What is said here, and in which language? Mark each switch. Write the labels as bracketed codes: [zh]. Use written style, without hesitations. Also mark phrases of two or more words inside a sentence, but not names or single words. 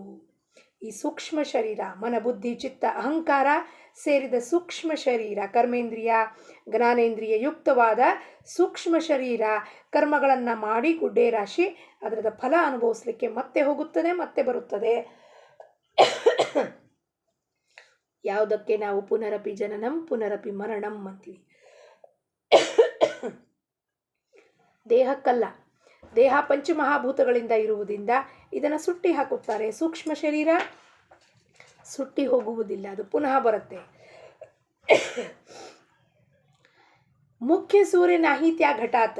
[kn] ಈ ಸೂಕ್ಷ್ಮ ಶರೀರ, ಮನ ಬುದ್ಧಿ ಚಿತ್ತ ಅಹಂಕಾರ ಸೇರಿದ ಸೂಕ್ಷ್ಮ ಶರೀರ, ಕರ್ಮೇಂದ್ರಿಯ ಜ್ಞಾನೇಂದ್ರಿಯ ಯುಕ್ತವಾದ ಸೂಕ್ಷ್ಮ ಶರೀರ ಕರ್ಮಗಳನ್ನು ಮಾಡಿ ಗುಡ್ಡೆ ರಾಶಿ ಅದರದ ಫಲ ಅನುಭವಿಸ್ಲಿಕ್ಕೆ ಮತ್ತೆ ಹೋಗುತ್ತದೆ, ಮತ್ತೆ ಬರುತ್ತದೆ. ಯಾವುದಕ್ಕೆ ನಾವು [sa] ಪುನರಪಿ ಜನನಂ ಪುನರಪಿ ಮರಣಂ [kn] ಅಂತೀವಿ. ದೇಹಕ್ಕಲ್ಲ, ದೇಹ ಪಂಚಮಹಾಭೂತಗಳಿಂದ ಇರುವುದರಿಂದ ಇದನ್ನು ಸುಟ್ಟಿ ಹಾಕುತ್ತಾರೆ. ಸೂಕ್ಷ್ಮ ಶರೀರ ಸುಟ್ಟಿ ಹೋಗುವುದಿಲ್ಲ, ಅದು ಪುನಃ ಬರುತ್ತೆ. ಮುಖ್ಯ ಸೂರ್ಯ ನಾಹಿತ್ಯ ಘಟಾತ್.